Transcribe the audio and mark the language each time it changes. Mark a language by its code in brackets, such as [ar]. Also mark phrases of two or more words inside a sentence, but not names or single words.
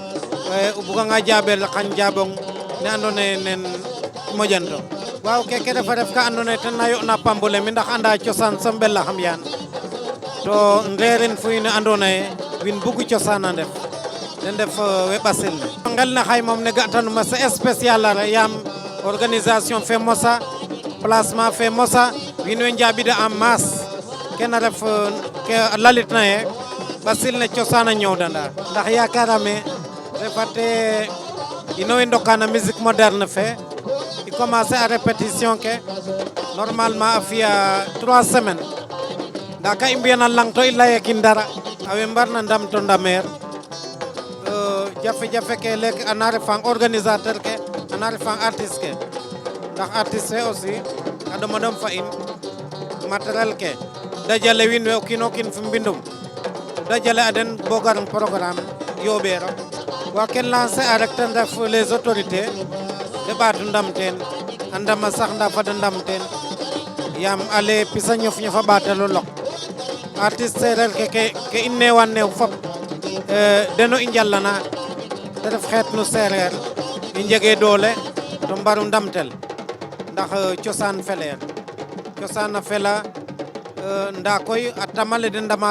[srr] o buganga jaɓel xan jaɓong ne andoona yee nen moƴanto waaw keke refa ref ka andoona yee ten na yo'na pambole mi ndax anda cosaan som ɓelaxam yaan to ndeerin fu wiin we andoona yee wiin bugu cosaan a ndef den ndef we ɓasil ne ngel ne xay moom ne ga'tanuma [fr] c'est spécial [srr] a yaam organisation fe mosa placement fe mosa wiin we njaɓida [fr] en masse [srr] kene ref ke lalitna ye ɓasil ne cosaan a ñoowdanda ndax yakarame refate ino we ndoka na [fr] musique moderne [srr] fe i commencer a répétition ke normalement a fiya 3 semaines nda ka i mbi'an a lang to i layekin dara awe mbarna ndam to ndameer jafe-jafe ke lek ana refang organisateur ke ana refang artiste ke ndax artiste fe aussi a ɗoma ɗom fa in matériel ke dajale wiin we o kiin o kiin fo mbindum dajale a den bo gar programme yooɓeero wa ken lancer a rek ten ref [fr] les autorités [srr] de ɓaatu ndam teen a ndama sax nda fada ndam teen yaam ale pisa ñof ñof a ɓaatelo lok artiste sereer ke i neewan neew fop deno i njalana te ref xeet nu seereer i njege doole to mbaru ndamtel ndax cosaan feleer cosaan a fela nda koy a tamale de ndama